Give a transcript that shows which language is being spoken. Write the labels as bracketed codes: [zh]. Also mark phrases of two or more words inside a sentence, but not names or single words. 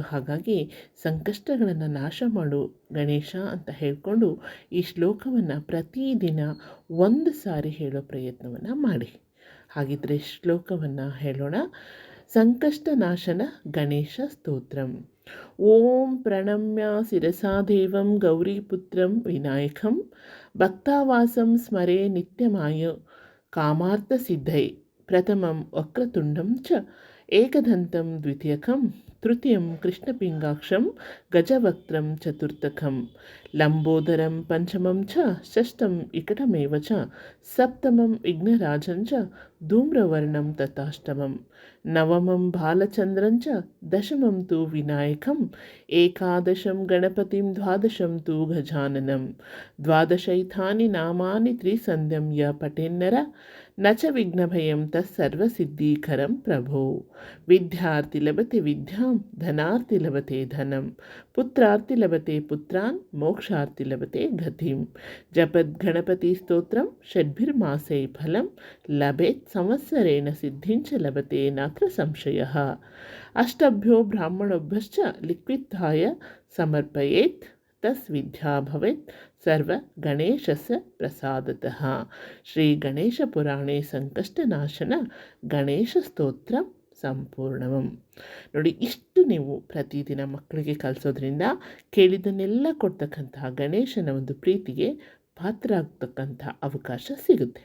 [kn] ಹಾಗಾಗಿ ಸಂಕಷ್ಟಗಳನ್ನು ನಾಶ ಮಾಡು ಗಣೇಶ ಅಂತ ಹೇಳಿಕೊಂಡು ಈ ಶ್ಲೋಕವನ್ನು ಪ್ರತಿದಿನ ಒಂದು ಸಾರಿ ಹೇಳೋ ಪ್ರಯತ್ನವನ್ನು ಮಾಡಿ. ಹಾಗಿದ್ರೆ ಶ್ಲೋಕವನ್ನು ಹೇಳೋಣ. ಸಂಕಷ್ಟ ನಾಶನ ಗಣೇಶ ಸ್ತೋತ್ರಂ. [sa] ಓಂ ಪ್ರಣಮ್ಯ ಶಿರಸಾ ದೇವಂ ಗೌರೀಪುತ್ರಂ ವಿನಾಯಕಂ ಭಕ್ತಾವಾಸಂ ಸ್ಮರೆ ನಿತ್ಯಮಾಯ ಕಾಮಾರ್ಥ ಸಿದ್ಧೈ ಪ್ರಥಮಂ ವಕ್ರತುಂಡಂ ಚ ಏಕದಂತಂ ದ್ವಿತೀಯಕಂ ತೃತೀಯಂ ಕೃಷ್ಣಪಿಂಗಾಕ್ಷಂ ಗಜವಕ್ತ್ರಂ ಚತುರ್ಥಕಂ ಲಂಬೋದರಂ ಪಂಚಮಂ ಚ ಷಷ್ಠಂ ವಿಕಟಮೇವ ಚ ಸಪ್ತಮಂ ವಿಘ್ನರಾಜಂ ಚ ಧೂಮ್ರವರ್ಣಂ ತಥಾಷ್ಟಮಂ ನವಮಂ ಬಾಲಚಂದ್ರಂ ಚ ದಶಮಂ ತು ವಿನಾಯಕಂ ಏಕಾದಶಂ ಗಣಪತಿಂ ದ್ವಾದಶಂ ತು ಗಜಾನನಂ ದ್ವಾದಶೈತಾನಿ ನಾಮಾನಿ ತ್ರಿಸಂಧ್ಯಂ ಯ ಪಠೇನ್ನರ ನ ಚ ವಿಘ್ನಭಯಂ ತತ್ಸರ್ವಸಿದ್ಧೀಕರಂ ಪ್ರಭೋ. ವಿದ್ಯಾರ್ಥಿ ಲಭತೆ ವಿದ್ಯಾಂ, ಧನಾರ್ಥಿ ಲಭತೆ ಧನಂ, ಪುತ್ರಾರ್ಥಿ ಲಭತೆ ಪುತ್ರಾನ್, ಮೋಕ್ಷಾರ್ಥಿ ಲಭತೆ ಗತಿಂ. ಜಪದ್ ಗಣಪತಿ ಸ್ತೋತ್ರಂ ಷಡ್ಭಿರ್ಮಾಸೈ ಫಲಂ ಲಭೇತ್ ಸಂವತ್ಸರೇಣ ಸಿದ್ಧಿಂಚ ಲಭತೆ ನಾತ್ರ ಸಂಶಯಃ. ಅಷ್ಟಭ್ಯೋ ಬ್ರಾಹ್ಮಣೋಭ್ಯಶ್ಚ ಲಿಖಿತಾಯ ಸಮರ್ಪಯೇತ್ ತಸ್ವಿದ್ಯಾ ಭವೇತ್ ಸರ್ವ ಗಣೇಶಸ್ಯ ಪ್ರಸಾದತಃ. ಶ್ರೀ ಗಣೇಶ ಪುರಾಣೆ ಸಂಕಷ್ಟನಾಶನ ಗಣೇಶ ಸ್ತೋತ್ರ ಸಂಪೂರ್ಣವಂ. [kn] ನೋಡಿ, ಇಷ್ಟು ನೀವು ಪ್ರತಿದಿನ ಮಕ್ಕಳಿಗೆ ಕಲಿಸೋದ್ರಿಂದ ಕೇಳಿದ್ದನ್ನೆಲ್ಲ ಕೊಡ್ತಕ್ಕಂತಹ ಗಣೇಶನ ಒಂದು ಪ್ರೀತಿಗೆ ಪಾತ್ರ ಆಗ್ತಕ್ಕಂಥ ಅವಕಾಶ ಸಿಗುತ್ತೆ.